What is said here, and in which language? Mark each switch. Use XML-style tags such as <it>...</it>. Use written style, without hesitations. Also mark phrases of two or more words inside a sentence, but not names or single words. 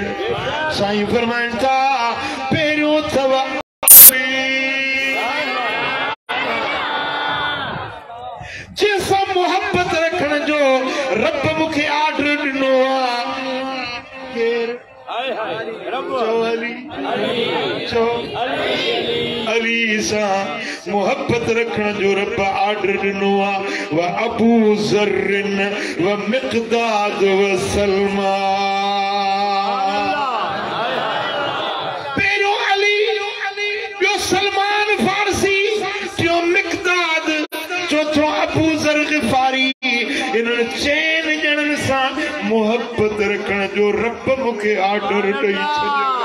<sd>साईं फरमाइनि था पहिरियों अथव जंहिंसां मोहब्बत रखण जो रब मूंखे आर्डर ॾिनो आहे। केर? अली सां मोहब्बत रखण जो रब आर्डर ॾिनो आहे।</sd> <ar>وأبو ذر ومقداد وسلمان.</ar> <sd>पहिरियों अली ॿियो सलमान फारसी टियों मिक़दाद चौथों अबू ज़र ग़िफ़ारी। इन्हनि चइनि ॼणनि सां मोहब्बत रखण जो रब मूंखे आर्डर ॾेई छॾियो।</sd>